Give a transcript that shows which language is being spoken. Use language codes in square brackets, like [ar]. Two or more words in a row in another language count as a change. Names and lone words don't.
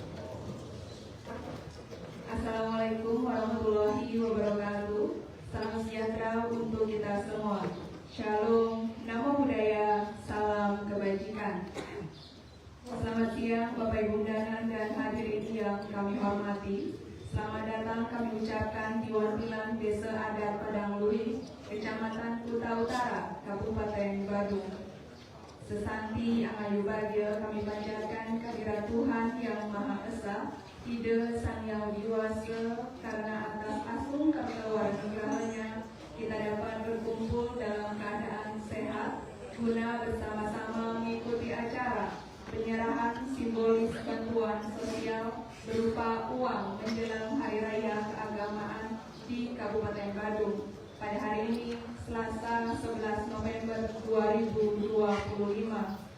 [ar] السلام عليكم ورحمة الله وبركاته. [id] Salam sejahtera untuk kita semua. Shalom, [pi] Namo Buddhaya, [id] salam kebajikan. Selamat siang Bapak Ibu undangan dan hadirin yang kami hormati. Selamat datang kami ucapkan di Wantilan Desa Adat Padang Luhing, Kecamatan Kuta Utara, Kabupaten Badung. Sesanti [ban] Angayu Bagya [id] kami panjatkan kehadirat Tuhan Yang Maha Esa, Ide Sang Yang Widiwasa, karena atas asung karyawanigahnya kita dapat berkumpul dalam keadaan sehat guna bersama-sama mengikuti acara penyerahan simbolis bantuan sosial berupa uang menjelang Hari Raya Keagamaan di Kabupaten Badung pada hari ini, Selasa 11 November 2025.